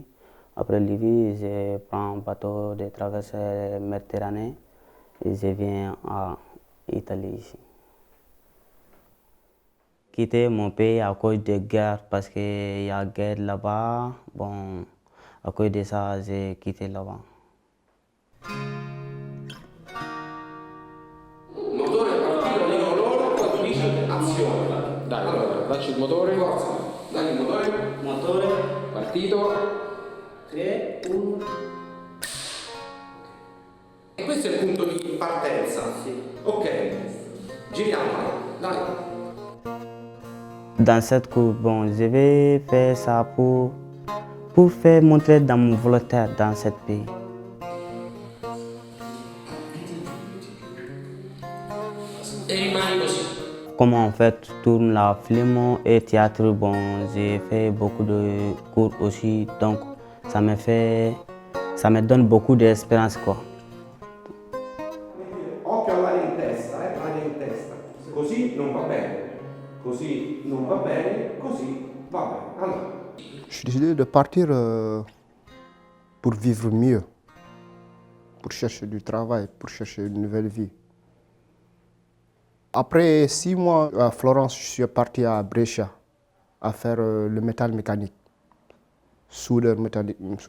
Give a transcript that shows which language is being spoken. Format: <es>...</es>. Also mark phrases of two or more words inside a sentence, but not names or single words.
<fr>Après Libye, je prends un bateau de traverser Méditerranée et je viens en Italie ici. Quitter mon pays à cause de guerre parce qu'il y a guerre là-bas. Bon, à cause de ça, j'ai quitté là-bas.</fr> <it>Motore partito, dicono loro, quando dice azione. Dai, allora, dacci il motore. Forza, dai il motore. Motore, Partito. 3, 1. E questo è il punto di partenza. Sì. Ok, giriamo, dai.</it> <fr>Dans cette course, bon, je vais faire ça pour faire montrer dans mon volontaire dans ce pays.</fr> <it>E rimani così.</it> <fr>Comment on fait tourne la film et théâtre, bon, j'ai fait beaucoup de cours aussi, donc ça me donne beaucoup d'expérience, quoi.</fr> <it>Occhio all'aria in testa, l'aria in testa. Così non va bene, così non va bene, così va bene. Allora.</it> <fr>J'ai décidé de partir pour vivre mieux, pour chercher du travail, pour chercher une nouvelle vie. Après 6 mois à Florence, je suis parti à Brescia à faire le métal mécanique, soudeur métallique.</fr>